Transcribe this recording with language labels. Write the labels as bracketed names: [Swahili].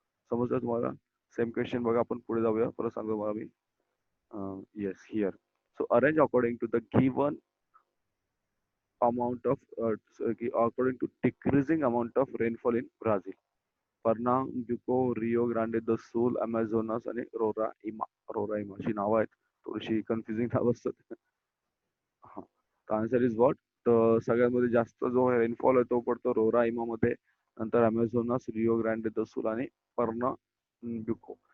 [Marathi] समजलं तुम्हाला? [English] same question [Marathi] बघा आपण पुढे जाऊया. परत सांगतो मला मी. [English] Yes here. So arrange according to the given amount of according to decreasing amount of rainfall in Brazil. [Marathi] पर्नाब्युको, Rio Grande the सूल, अमेझोनास आणि रोराइमा अशी नावं आहेत. थोडीशी कन्फ्युजिंग नावं असतात. हा, तर [English] Answer is what. [Marathi] तर सगळ्यांमध्ये जास्त जो रेनफॉल आहे तो पडतो रोराइमा मध्ये, नंतर अमेझोनास, रिओ ग्रांडे द सूल आणि पर्नाब्युको.